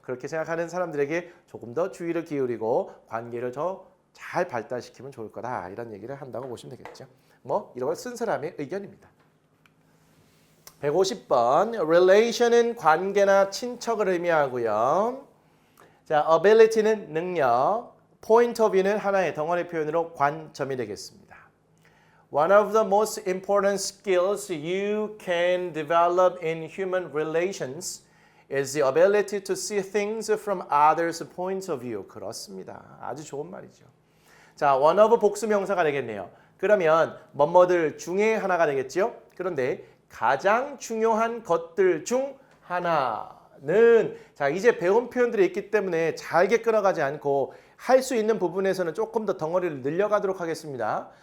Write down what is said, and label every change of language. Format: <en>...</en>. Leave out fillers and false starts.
<ko>그렇게 생각하는 사람들에게 조금 더 주의를 기울이고 관계를 더 잘 발달시키면 좋을 거다 이런 얘기를 한다고 보시면 되겠죠. 뭐 이런 걸 쓴 사람의 의견입니다. 150번 relation은 관계나 친척을 의미하고요. 자, ability는 능력, point of view는 하나의 덩어리 표현으로 관점이 되겠습니다.</ko> <en>One of the most important skills you can develop in human relations is the ability to see things from others' points of view.</en> <ko>그렇습니다. 아주 좋은 말이죠. 자, one of 복수 명사가 되겠네요. 그러면 뭐뭐들 중에 하나가 되겠죠. 그런데 가장 중요한 것들 중 하나는 자 이제 배운 표현들이 있기 때문에 잘게 끊어가지 않고 할 수 있는 부분에서는 조금 더 덩어리를 늘려가도록 하겠습니다.</ko>